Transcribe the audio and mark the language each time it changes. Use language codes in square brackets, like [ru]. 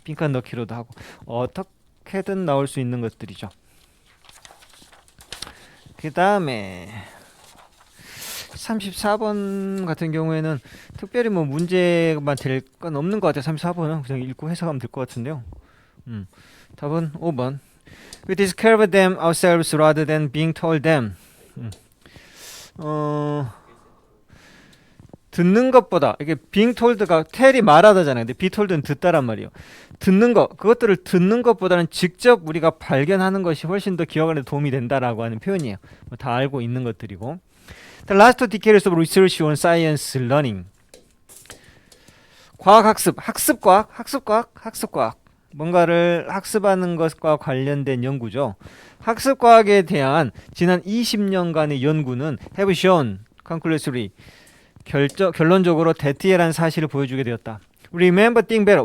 [ko] 빈칸 넣기로도 하고 어떻게든 나올 수 있는 것들이죠. 그 다음에 34번 같은 경우에는 특별히 뭐 문제만 될 건 없는 것 같아요. 34번은 그냥 읽고 해석하면 될 것 같은데요. 답은 5번. [en] We discover them ourselves rather than being told them. [ko] 듣는 것보다 이게 [en] being told [ko] 가 tell이 말하다잖아요. 근데 be told는 듣다란 말이에요. 듣는 것, 그것들을 듣는 것보다는 직접 우리가 발견하는 것이 훨씬 더 기억하는 데 도움이 된다라고 하는 표현이에요. 다 알고 있는 것들이고. [en] The last decades of research on science learning. [ko] 과학학습, 학습과학. 뭔가를 학습하는 것과 관련된 연구죠. 학습과학에 대한 지난 20년간의 연구는 [en] have shown conclusively [ko] 결론적으로 대티에라는 사실을 보여주게 되었다. [en] Remember thing better.